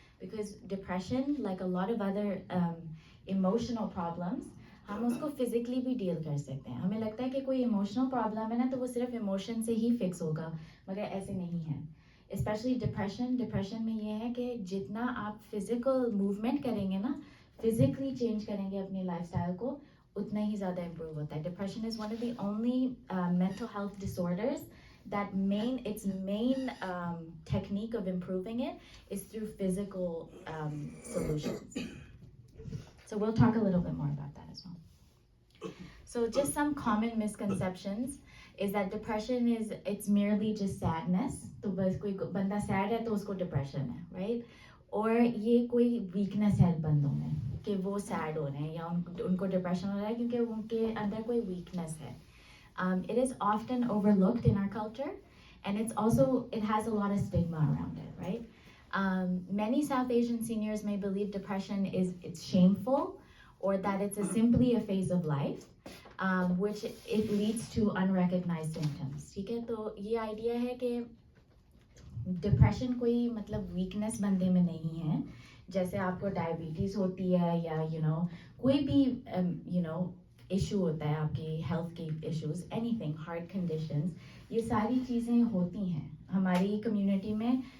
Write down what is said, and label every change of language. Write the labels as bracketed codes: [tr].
[en] because depression like a lot of other emotional problems, [hi] हम उसको physically भी deal कर सकते हैं. हमें लगता है कि कोई इमोशनल प्रॉब्लम है ना, तो वो सिर्फ इमोशन से ही फिक्स होगा, मगर ऐसे नहीं है. स्पेशली डिप्रेशन में ये है कि जितना आप फिजिकल मूवमेंट करेंगे ना, फिजिकली चेंज करेंगे अपनी लाइफस्टाइल को, उतना ही ज़्यादा इम्प्रूव होता है. [en] Depression is one of the only mental health disorders that its main technique of improving it is through physical solutions. So we'll talk a little bit more about that as well. So just some common misconceptions is that depression it's merely just sadness. [hi] तो बस कोई बंदा sad है तो उसको depression है, right? और ये कोई weakness है बंदों में कि वो sad हो रहे हैं या उनको depression हो रहा है क्योंकि उनके अंदर कोई weakness है. [en] It is often overlooked in our culture, and it has a lot of stigma around it, right? Many South Asian seniors may believe depression it's shameful, or that it's simply a phase of life, which it leads to unrecognized symptoms. [hi] ठीक है, तो ये idea है कि depression कोई मतलब weakness बंदे में नहीं है. जैसे आपको diabetes होती है या कोई भी इशू होता है, आपकी हेल्थ की इश्यूज, एनीथिंग, हार्ट कंडीशंस, ये सारी चीज़ें होती हैं हमारी कम्युनिटी में.